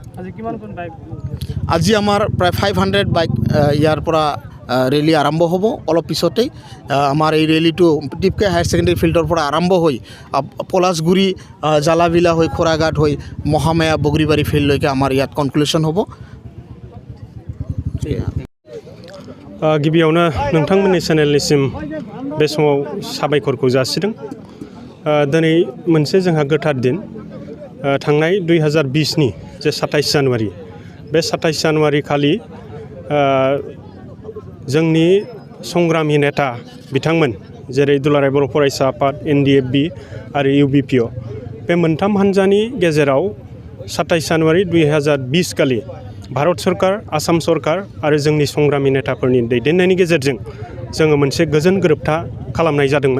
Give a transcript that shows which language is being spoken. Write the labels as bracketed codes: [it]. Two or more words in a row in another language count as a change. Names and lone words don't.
[as] আজি আমাৰ প্ৰায় 500 বাইক ইয়াৰ পৰা ৰেলী আৰম্ভ হ'ব অলপ পিছতেই। আমাৰ এই ৰেলীটো টিপকাই হায়াৰ ছেকেণ্ডেৰী ফিল্ডৰ পৰা আৰম্ভ হৈ পলাশগুৰি, জালাবিলা হৈ খোৰাঘাট হৈ মহামায়া বগ্রিবাড়ি ফিল্ডলৈকে আমাৰ ইয়াত কনক্লুশন হ'ব। [brx] गिबियावनो नोंथांमोननि चेनेलनिसिम बे समाव साबायखरखौ जासिदों। दिनै मोनसे जोंहा गोथार दिन, थांनाय 2020नि जे 27 जानुवारि, बे 27 जानुवारि खालि जोंनि संग्रामी नेता बिथांमोन जेरै दुलाराय बर' फरायसा आफाद, NDP आरो UPPL, बे मोनथाम हान्जानि गेजेराव 27 जानुवारि 2020 खालि भारत सरकार आसाम सरकार आरो जोंनि संग्रामि नेताफोरनि दैदेननायनि गेजेरजों जोङो मोनसे गोजोन गोरोबथा खालामनाय जादोंमोन।